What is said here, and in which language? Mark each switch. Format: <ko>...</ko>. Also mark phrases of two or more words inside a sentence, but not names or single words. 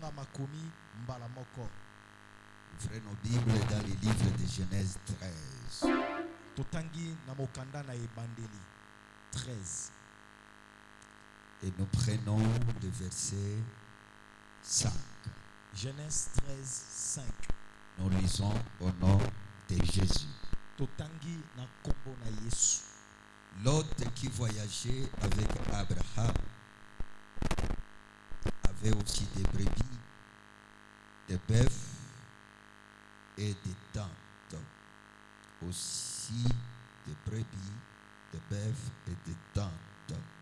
<fr>Ouvrez nos Bibles dans les livres de Genèse 13.</fr> <ln>Totangi na mokanda na ebandeli 13.</ln> <fr>Et nous prenons le verset 5. Genèse 13, 5. Nous lisons au nom de Jésus.</fr> <ln>Totangi na kombo na Yesu.</ln> <fr>L'hôte qui voyageait avec Abraham avait aussi des brebis, des bœufs et des tentes. Aussi des brebis, des bœufs et des tentes.</fr>